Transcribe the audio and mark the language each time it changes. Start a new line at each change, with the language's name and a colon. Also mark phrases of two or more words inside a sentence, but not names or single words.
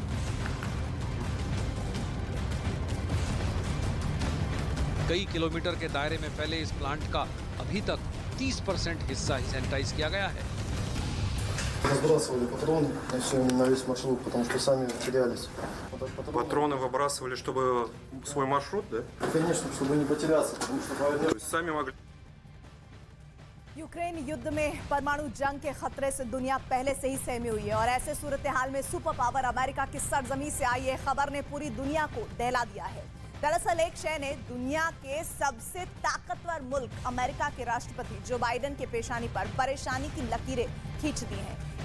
Hindi: कई किलोमीटर के दायरे में फैले इस प्लांट का अभी तक 30% हिस्सा ही सैनिटाइज किया गया है।
Russian: Разбрасывали патроны на весь маршрут, потому что сами терялись. Патроны выбрасывали, чтобы свой маршрут, да? Конечно, чтобы не потеряться, потому что То есть сами могли.
Hindi: यूक्रेन युद्ध में परमाणु जंग के खतरे से दुनिया पहले से ही सहमी हुई है और ऐसे सूरत हाल में
English: super power
Hindi: अमेरिका की सरजमी से आई ये खबर ने पूरी दुनिया को दहला दिया है। दरअसल एक शय ने दुनिया के सबसे ताकतवर मुल्क अमेरिका के राष्ट्रपति जो बाइडेन के पेशानी पर परेशानी की लकीरें खींच दी हैं।